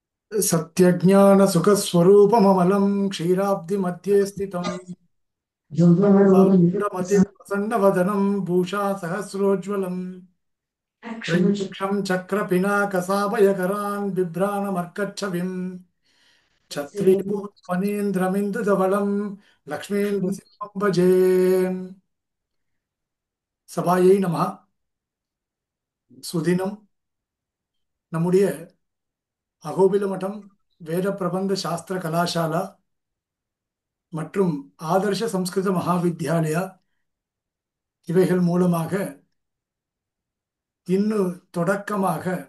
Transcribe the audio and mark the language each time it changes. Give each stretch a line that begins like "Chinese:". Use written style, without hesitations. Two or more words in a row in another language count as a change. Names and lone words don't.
Sanskrit: सत्यज्ञानसुखस्वरूपममलं क्षीराब्धिमध्ये स्थितम् प्रसन्नवदनं भूषा सहस्रोज्ज्वलम् त्र्यक्षं चक्रपिनाकसाभयकरान् बिभ्राणमर्कच्छविम् छत्रीभूतमनीन्द्रमिन्दुधवलं लक्ष्मीन्द्रसिंहं भजे. सभायै नमः.
Tamil: சுதினம் நம்முடைய அகோபில மடம் வேத பிரபந்த சாஸ்திர கலாசாலா மற்றும் ஆதர்ஷ சம்ஸ்கிருத மகாவித்யாலயா இவைகள் மூலமாக இன்னும் தொடக்கமாக